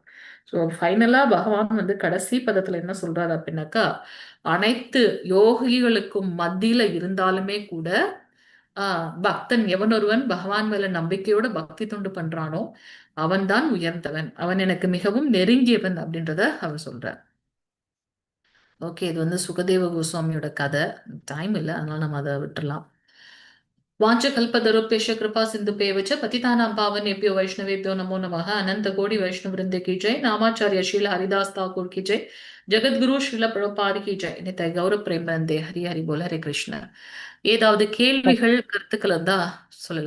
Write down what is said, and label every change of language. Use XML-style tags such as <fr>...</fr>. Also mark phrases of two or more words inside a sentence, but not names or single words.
<ta>ஸோ ஃபைனலா பகவான் வந்து கடைசி பதத்துல என்ன சொல்றாரு அப்படின்னாக்கா, அனைத்து யோகிகளுக்கும் மத்தியில இருந்தாலுமே கூட பக்தன் எவனொருவன் பகவான் மேல நம்பிக்கையோட பக்தி தொண்டு பண்றானோ அவன்தான் உயர்ந்தவன், அவன் எனக்கு மிகவும் நெருங்கியவன் அப்படின்றத அவர் சொல்றார். ஓகே, இது வந்து சுகதேவ கோஸ்வாமியோட கதை. டைம் இல்லை, அதனால நம்ம அதை விட்டுறலாம்.</ta> <sa>वाञ्छकल्पतरुभ्यश्च कृपा सिन्धुभ्येव पतितानां पावनेभ्यो वैष्णवेभ्यो नमो नमः।</sa> <hi>अनंत कोटि वैष्णव वृंद की जय। नामाचार्य श्रील हरिदास ठाकुर की जय। जगद्गुरु श्रील प्रभुपाद की जय। नित्य गौरव प्रेम बंदे हरि हरि बोल हरे कृष्ण.</hi> <ta>ஏதாவது கேள்விகள் கருத்துக்கள் இருந்தா சொல்லலாம்.</ta>